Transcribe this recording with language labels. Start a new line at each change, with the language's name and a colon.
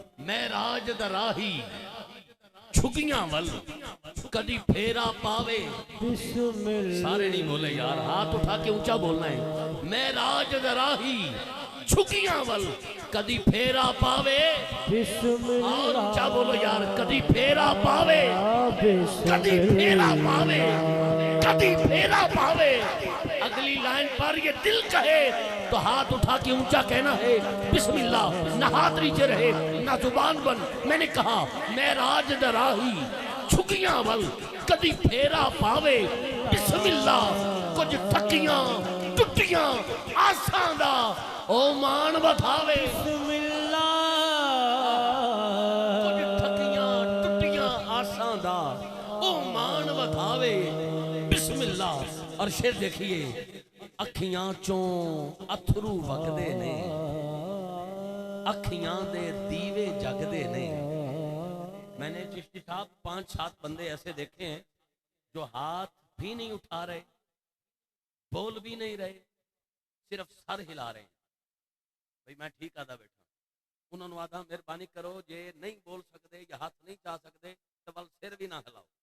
Punjabi: معراج دا راہی جھگیاں ول کدی پھیرا پاوے
Arabic: بسم اللہ
Urdu: سارے نہیں بولے یار ہاتھ اٹھا کے اونچا بولنا ہے.
Punjabi: معراج دا راہی جھگیاں ول کدی پھیرا پاوے
Arabic: بسم اور اللہ
Urdu: اونچا بولو یار
Punjabi: کدی پھیرا پاوے کدی پھیرا پاوے کدی پھیرا پاوے.
Urdu: اگلی لائن پر یہ دل کہے تو ہاتھ اٹھا کے اونچا کہنا ہے بسم اللہ. نہ ہاتھ نیچے رہے نہ زبان بند. میں نے کہا
Punjabi: معراج دا راہی جھگیاں ول کدی پھیرا پاوے بسم اللہ. کچھ تھکیاں ٹٹیاں آساں دا او مان بتاوے.
Arabic: بسم اللہ
Punjabi: کچھ تھکیاں ٹٹیاں آساں دا او مان بتاوے بسم اللہ.
Urdu: اور شیر دیکھیے
Punjabi: اکھیاں چوں اتھرو وگدے نے اکھیاں دے دیوے جگدے نے.
Urdu: میں نے چشتی صاحب 5-7 بندے ایسے دیکھے ہیں جو ہاتھ بھی نہیں اٹھا رہے بول بھی نہیں رہے صرف سر ہلا رہے ہیں. بھئی میں ٹھیک آدھا بیٹھا انہوں نے آدھا مہربانی کرو جے نہیں بول سکتے یا ہاتھ نہیں چاہ سکتے تو بل سر بھی نہ ہلاؤ